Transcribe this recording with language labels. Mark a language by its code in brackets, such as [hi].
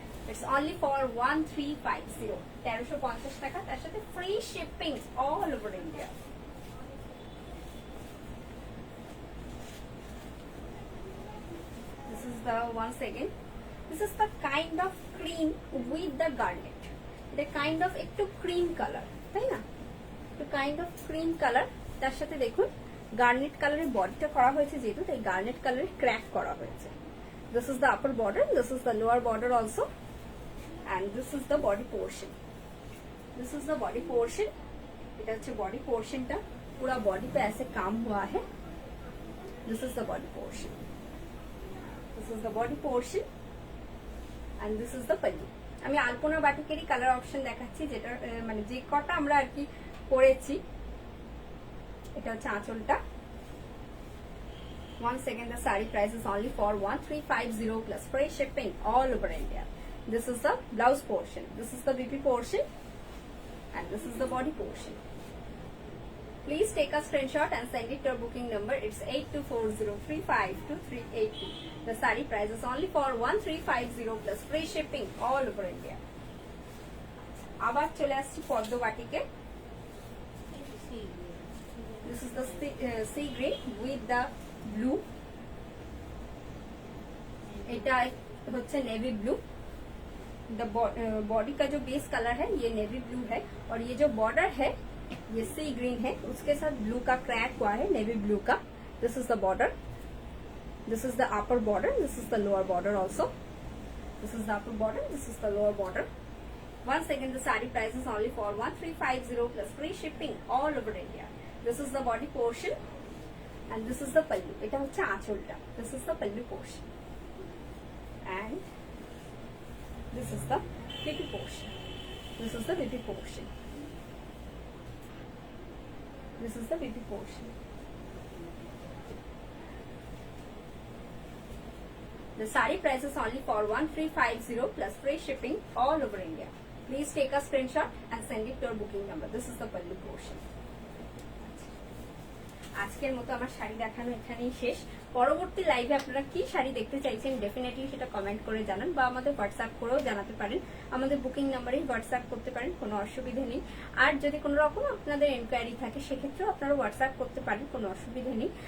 [en] It's only for 1350. 1350 [bn] টাকা তার সাথে [en] free shipping all over India. This is the once again. This is the kind of cream with the garnet. The kind of একটু cream color, [bn] তাই না? একটু kind of cream color তার সাথে দেখুন garnet কালারের বডিটা করা হয়েছে যেহেতু তাই garnet কালারের ক্র্যাক করা হয়েছে. [en] This is the upper border, this is the lower border also, and this is the body portion. This is the body portion. [bn] এটা হচ্ছে body portionটা [hi] पूरा body पे ऐसे काम हुआ है. [en] This is the body portion. This is the body portion and this is the pallu. [bn] আমি আলপনা বাটিকেরই colour option দেখাচ্ছি যেটা মানে যে কটা আমরা আর কি করেছি. এটা হচ্ছে আঁচলটা. [en] Once again, the saree price is only for 1350 plus free shipping all over India. This is the blouse portion. This is the BP portion and this is the body portion. Please take a screenshot and send it to your booking number. It's 8240352382. The saree price is only for 1350 plus free shipping all over India. [bn] আবার চলে আসছি পদ্ম বাটিকে. [en] This is the sea green with the blue. [bn] এটা হচ্ছে navy blue. [hi] The body का जो base colour है ये नेवी ब्लू है और ये जो बॉर्डर है ये सी ग्रीन है, उसके साथ ब्लू का क्रैक हुआ है नेवी ब्लू का. [en] This is the border. This is the upper border. This is the lower border also. This is the upper border. This is the lower border. Once again, the saree price is only for 1350 plus free shipping all over India. This is the body portion and this is the pallu. [bn] এটা হচ্ছে আঁচলটা. [en] This is the pallu portion and this is the BP portion. This is the BP portion. This is the BP portion. The saree price is only for 1350 plus free shipping all over India. Please take a screenshot and send it to your booking number. This is the pallu portion. [bn] আজকের মতো আমার শাড়ি দেখানো এখানেই শেষ. পরবর্তী লাইভে আপনারা কি শাড়ি দেখতে চাইছেন ডেফিনেটলি সেটা কমেন্ট করে জানান বা আমাদের হোয়াটসঅ্যাপ করেও জানাতে পারেন. আমাদের বুকিং নাম্বারেই হোয়াটসঅ্যাপ করতে পারেন, কোনো অসুবিধা নেই. আর যদি কোনো রকম আপনাদের এনকোয়ারি থাকে সেক্ষেত্রেও আপনারা হোয়াটসঅ্যাপ করতে পারেন, কোনো অসুবিধা নেই.